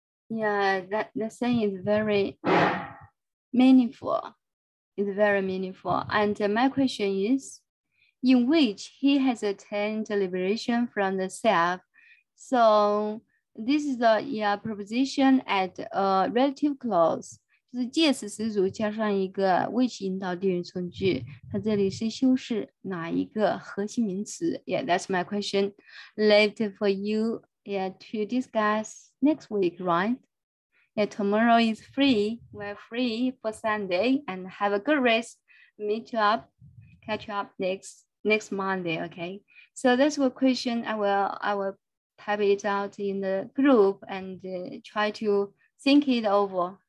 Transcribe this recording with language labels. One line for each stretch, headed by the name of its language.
English: Yeah, that saying is very meaningful. It's very meaningful. And my question is, in which he has attained liberation from the self. So this is a preposition at a relative clause.
Chinese: 就是介词词组加上一个which引导地语从句，它这里是修饰哪一个核心名词 ？
English: Yeah, that's my question. Left for you, to discuss next week, right? Yeah, tomorrow is free. We're free for Sunday, and have a good rest. Catch up next Monday. Okay. So that's one question. I will type it out in the group and try to think it over.